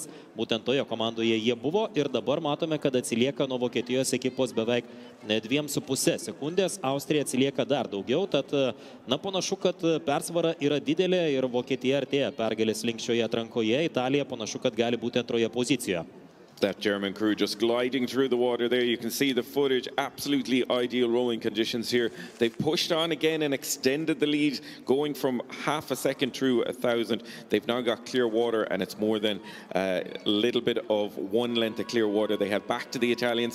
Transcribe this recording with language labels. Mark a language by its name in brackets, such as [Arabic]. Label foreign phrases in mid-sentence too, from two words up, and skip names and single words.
[Lithuanian] Būtent toje komandoje jie buvo ir dabar matome, kad atsilieka nuo Vokietijos ekipos beveik 2,5 sekundės. Austrija atsilieka dar daugiau, tad panašu, kad persvara yra didelė ir Vokietija artėja pergalės link šioje atrankoje. Italija panašu, kad gali būti antroje pozicijoje. [English] That German crew just gliding through the water there. You can see the footage, absolutely ideal rowing conditions here. They've pushed on again and extended the lead, going from half a second through 1,000. They've now got clear water, and it's more than a little bit of 1 length of clear water they have back to the Italians.